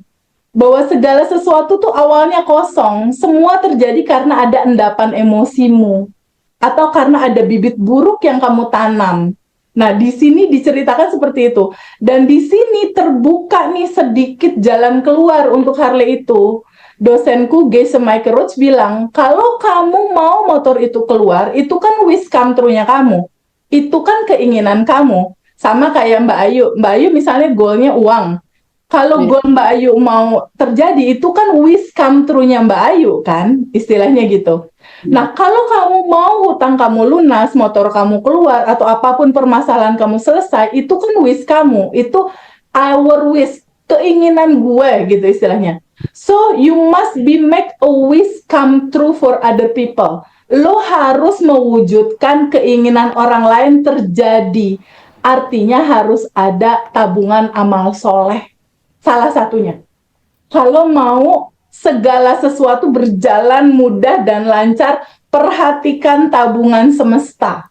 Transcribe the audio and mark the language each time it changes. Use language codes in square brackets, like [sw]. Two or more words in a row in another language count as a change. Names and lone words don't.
[id] Bahwa segala sesuatu tuh awalnya kosong, semua terjadi karena ada endapan emosimu atau karena ada bibit buruk yang kamu tanam. Nah, di sini diceritakan seperti itu. Dan di sini terbuka nih sedikit jalan keluar untuk Harley itu. Dosenku Geise Michael Roach bilang, kalau kamu mau motor itu keluar, itu kan [en] wish come true- [id] nya kamu. Itu kan keinginan kamu. Sama kayak Mbak Ayu. Mbak Ayu misalnya goalnya uang. Kalau Iya. goal Mbak Ayu mau terjadi, itu kan [en] wish come true- [id] nya Mbak Ayu kan, istilahnya gitu. Nah, kalau kamu mau hutang kamu lunas, motor kamu keluar, atau apapun permasalahan kamu selesai, itu kan wish kamu. Itu [en] our wish, [id] keinginan gue gitu istilahnya. [en] So, you must be make a wish come true for other people. [id] Lo harus mewujudkan keinginan orang lain terjadi. Artinya harus ada tabungan amal soleh. Salah satunya. Kalau mau segala sesuatu berjalan mudah dan lancar, perhatikan tabungan semesta.